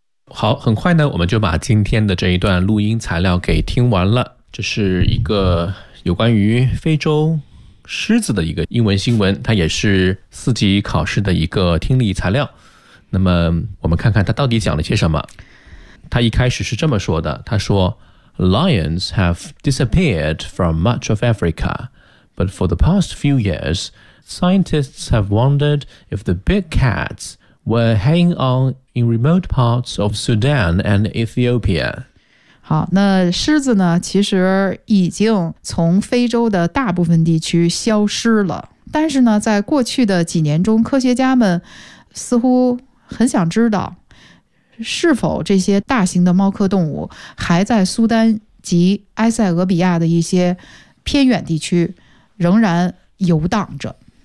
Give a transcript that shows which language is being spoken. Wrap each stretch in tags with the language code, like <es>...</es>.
<zh>好，很快呢，我们就把今天的这一段录音材料给听完了。这是一个有关于非洲狮子的一个英文新闻，它也是四级考试的一个听力材料。那么我们看看它到底讲了些什么。它一开始是这么说的，它说</zh> <en>Lions have disappeared from much of Africa, but for the past few years, scientists have wondered if the big cats were hanging on in remote parts of Sudan and Ethiopia.</en> <zh>好，那狮子呢，其实已经从非洲的大部分地区消失了。但是呢，在过去的几年中，科学家们似乎很想知道是否这些大型的猫科动物还在苏丹及埃塞俄比亚的一些偏远地区仍然游荡着。</zh>